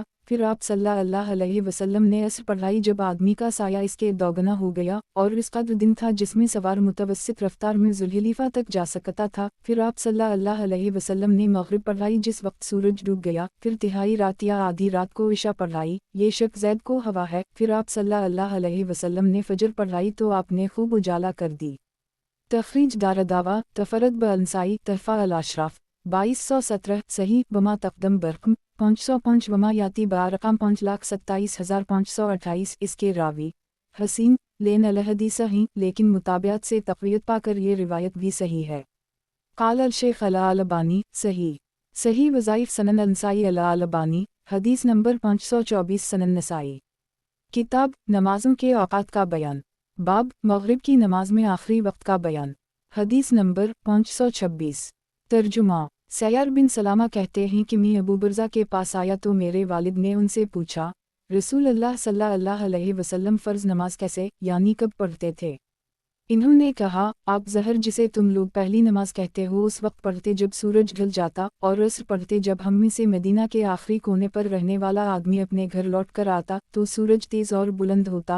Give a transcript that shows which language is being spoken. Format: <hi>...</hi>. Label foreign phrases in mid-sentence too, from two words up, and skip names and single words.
<hi>फिर आप</hi> <ar>صلى الله عليه وسلم</ar> <hi>ने असर पढ़ाई जब आदमी का साया इसके दोगुना हो गया, और इस कदर दिन था जिसमें सवार मुतवस्सित रफ्तार में ज़ुल्हिलीफ़ा तक जा सकता था। फिर आप</hi> <ar>صلى الله عليه وسلم</ar> <hi>ने मग़रिब पढ़ाई जिस वक्त सूरज डूब गया। फिर तिहाई रात या आधी रात को इशा पढ़ाई, ये शक ज़ैद को हवा है। फिर आप</hi> <ar>صلى الله عليه وسلم</ar> <hi>ने फ़जर पढ़ाई तो आपने खूब उजाला कर दी। तखरीज दारदावा तफरद ब-अंसाई तहफ़ा अल-अशराफ 2217 सही</hi> <ar>وما تقدم</ar> <hi>बरकम 505</hi> <ar>وما يأتي</ar> <hi>बारकम 5,27,528 इसके रावी</hi> <ar>حسن لين الحديث</ar> <hi>ही लेकिन मुताबियात से तक़वियत पाकर ये रिवायत भी सही है।</hi> <ar>قال الشيخ الألباني صحيح وضعيف سنن النسائي الألباني</ar> <hi>हदीस नंबर</hi> <ar>524 سنن النسائي.</ar> <hi>किताब नमाज़ों के औक़ात का बयान बाब मग़रिब की नमाज में आखिरी वक्त का बयान हदीस नंबर 526। तर्जुमा सैयार बिन सलामा कहते हैं कि मैं अबू बुर्ज़ा के पास आया तो मेरे वालिद ने उनसे पूछा,</hi> <ar>رسول الله صلى الله عليه وسلم</ar> <hi>फ़र्ज़ नमाज कैसे यानी कब पढ़ते थे? इन्होंने कहा, आप ज़हर जिसे तुम लोग पहली नमाज कहते हो उस वक्त पढ़ते जब सूरज ढल जाता, और असर पढ़ते जब हम में से मदीना के आखिरी कोने पर रहने वाला आदमी अपने घर लौट कर आता तो सूरज तेज़ और बुलंद होता।</hi>